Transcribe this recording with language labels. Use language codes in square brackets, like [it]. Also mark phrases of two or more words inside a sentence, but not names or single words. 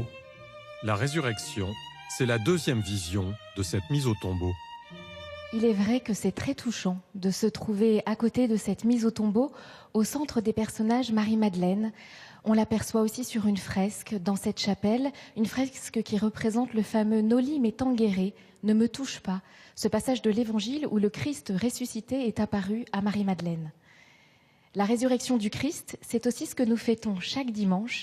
[fr] La résurrection, c'est la 2e vision de cette mise au tombeau. Il est vrai que c'est très touchant de se trouver à côté de cette mise au tombeau, au centre des personnages Marie-Madeleine. On l'aperçoit aussi sur une fresque dans cette chapelle, une fresque qui représente le fameux « [la] Noli me tangere », [fr] ne me touche pas, ce passage de l'Évangile où le Christ ressuscité est apparu à Marie-Madeleine. La résurrection du Christ, c'est aussi ce que nous fêtons chaque dimanche.